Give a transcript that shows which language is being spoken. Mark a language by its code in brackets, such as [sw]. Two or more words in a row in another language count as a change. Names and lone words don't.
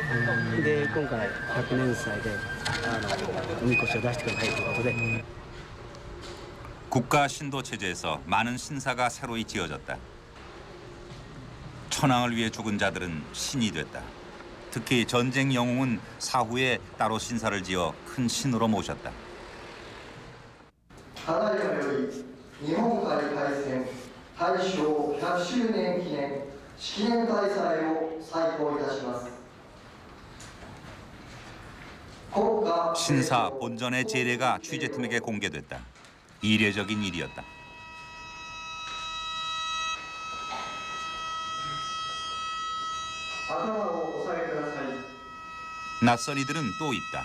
[ja] で今回100年祭でおみこしを出してくださいということで [ko] 국가 신도 체제에서 많은 신사가 새로이 지어졌다. 천황을 위해 죽은 자들은 신이 됐다. 특히 전쟁 영웅은 사후에 따로 신사를 지어 큰 신으로 모셨다. [ja] ただいまより日本海海戦大正100周年記念式年大祭を再興いたします。 [ko] 신사 본전의 제례가 취재팀에게 공개됐다. 이례적인 일이었다. 낯선 이들은 또 있다.